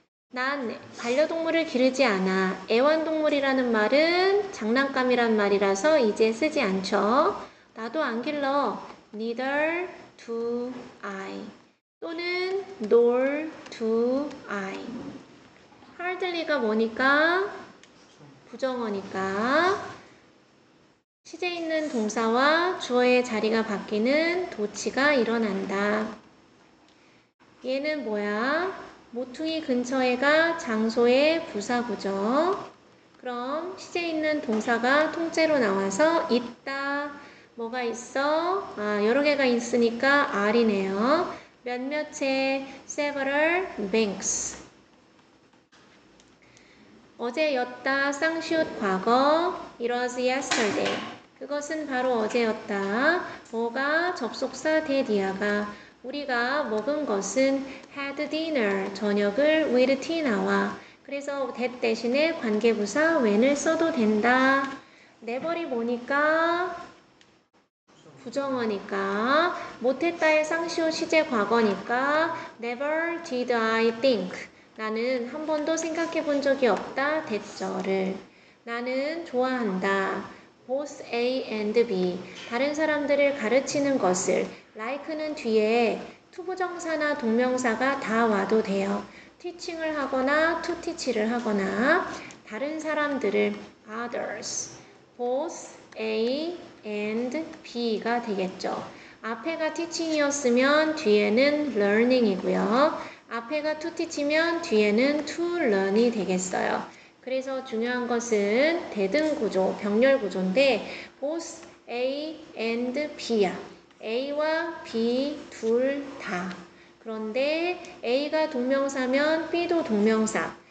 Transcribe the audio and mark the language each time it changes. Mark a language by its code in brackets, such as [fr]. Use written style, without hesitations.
[ko] 난 반려동물을 기르지 않아. 애완동물이라는 말은 장난감이란 말이라서 이제 쓰지 않죠. 나도 안 길러. [en] Neither do I. [ko] 또는 [en] nor do I. [ko] hardly가 뭐니까? 부정어니까 시제 있는 동사와 주어의 자리가 바뀌는 도치가 일어난다. 얘는 뭐야? 모퉁이 근처에가 장소의 부사구죠. 그럼 시제 있는 동사가 통째로 나와서 있다. 뭐가 있어? 여러 개가 있으니까 R이네요. 몇몇의 [en] several banks. [ko] 어제였다. 쌍시옷 과거. [en] It was yesterday. [ko] 그것은 바로 어제였다. 뭐가? 접속사 데디아가. 우리가 먹은 것은 [en] had dinner. [ko] 저녁을 [en] with tea [ko] 나와. 그래서 that 대신에 관계부사 when을 써도 된다. never이 뭐니까? 부정어니까. 못했다의 쌍시옷 시제 과거니까 [en] never did I think. [ko] 나는 한 번도 생각해 본 적이 없다. 대절을. 나는 좋아한다. [en] both A and B. [ko] 다른 사람들을 가르치는 것을. like는 뒤에 투부정사나 동명사가 다 와도 돼요. teaching을 하거나 to teach를 하거나 다른 사람들을 others. both A and B가 되겠죠. 앞에가 teaching이었으면 뒤에는 learning이고요. 앞에가 to teach면 뒤에는 to learn이 되겠어요. 그래서 중요한 것은 대등 구조, 병렬 구조인데 [en] both A and B [ko] 야. A와 B 둘 다. 그런데 A가 동명사면 B도 동명사.